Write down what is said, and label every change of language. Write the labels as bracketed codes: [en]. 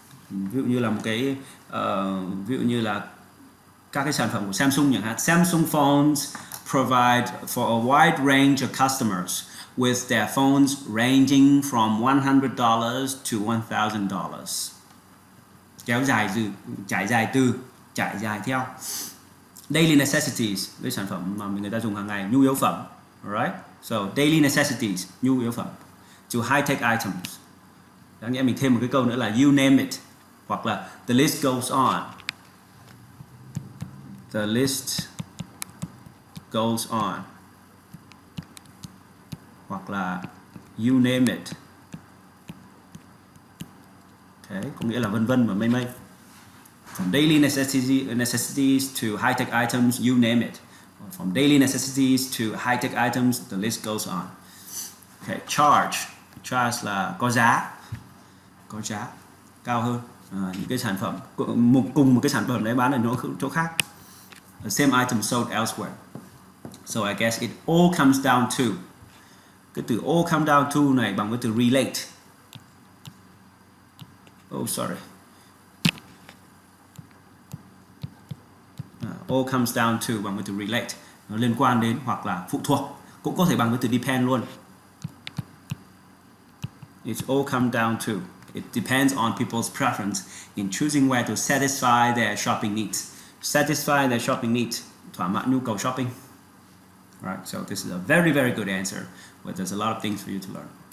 [vi] Ví dụ như là một cái ví dụ như là các cái sản phẩm của Samsung chẳng hạn. [en] Samsung phones provide for a wide range of customers with their phones ranging from $100 to $1,000. [vi] Kéo dài trải dài theo. Daily necessities, cái sản phẩm mà người ta dùng hàng ngày, nhu yếu phẩm. Alright? [en] So daily necessities, [vi] nhu yếu phẩm. [en] To high-tech items. [vi] Đáng nghĩa mình thêm một cái câu nữa là [en] you name it. [vi] Hoặc là [en] the list goes on. The list goes on. [vi] Hoặc là [en] you name it. [vi] Thế có nghĩa là vân vân và mây mây. [en] From daily necessities to high-tech items, you name it. From daily necessities to high-tech items, the list goes on. [vi] Okay, charge là có giá cao hơn. Những cái sản phẩm cùng một cái sản phẩm đấy bán ở chỗ khác. [en] The same item sold elsewhere. So I guess it all comes down to, [vi] cái từ all come down to này bằng với từ relate. [en] Oh sorry. [vi] All comes down to bằng với từ relate, nó liên quan đến hoặc là phụ thuộc, cũng có thể bằng với từ depend luôn. [en] It's all come down to, it depends on people's preference in choosing where to satisfy their shopping needs. Satisfy their shopping needs, [vi] thỏa mãn nhu cầu shopping. [en] Right, so this is a very, very good answer, but there's a lot of things for you to learn.